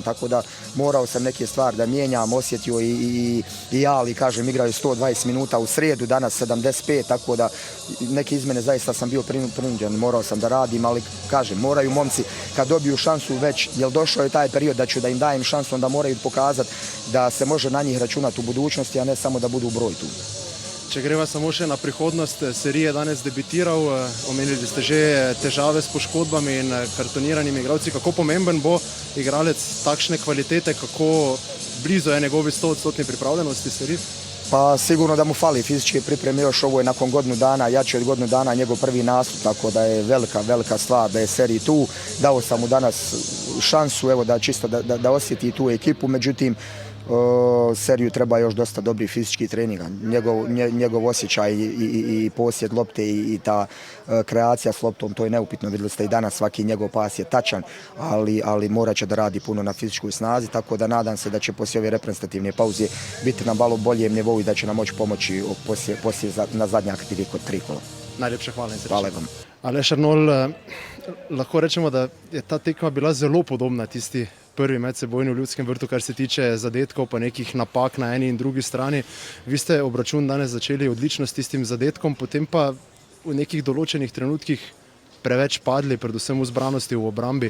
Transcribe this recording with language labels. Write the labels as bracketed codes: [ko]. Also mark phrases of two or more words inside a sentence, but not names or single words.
[bs] Tako da morao sam neke stvari da mijenjam, osjetio i Ali, kažem, igraju 120 minuta u srijedu, danas 75, tako da neke izmjene zaista sam bio prinuđen, morao sam da radim, ali kažem, moraju momci kad dobiju šansu već, jer došao je taj period da im dajem šansu, onda moraju pokazati da se može na njih računati u budućnosti, a ne samo da budu u broj tu. [sl] Če greva samo še na prihodnost, serije danes debitiral, omenili ste že težave s poškodbami in kartoniranimi igralci. Kako pomemben bo igralec takšne kvalitete, kako blizu je njegovi 100% pripravljenosti seriji? [bs] Pa sigurno da mu fali fizičke pripreme, još ovo je nakon godinu dana, jači od godinu dana njegov prvi nastup, tako da je velika stvar da je seriji tu. Dao sam mu danas šansu, evo da čisto da osjeti tu ekipu, međutim seriju treba još dosta dobrih fizičkih treninga. Njegov osjećaj i posjed lopte i ta kreacija s loptom, to je neupitno. Vidjeli ste i danas, svaki njegov pas je tačan, ali morat će da radi puno na fizičkoj snazi, tako da nadam se da će poslije ove reprezentativne pauze biti na malo boljem nivou i da će nam moći pomoći poslije na zadnjak kod 3 kola. [sl] Najlepša hvala in srečno. Hvala vam. Aleš Arnol, lahko rečemo, da je ta tekma bila zelo podobna tisti prvi medsebojni v Ljudskem vrtu, kar se tiče zadetkov, pa nekih napak na eni in drugi strani. Vi ste obračun danes začeli odlično s tistim zadetkom, potem pa v nekih določenih trenutkih preveč padli, predvsem v zbranosti v obrambi.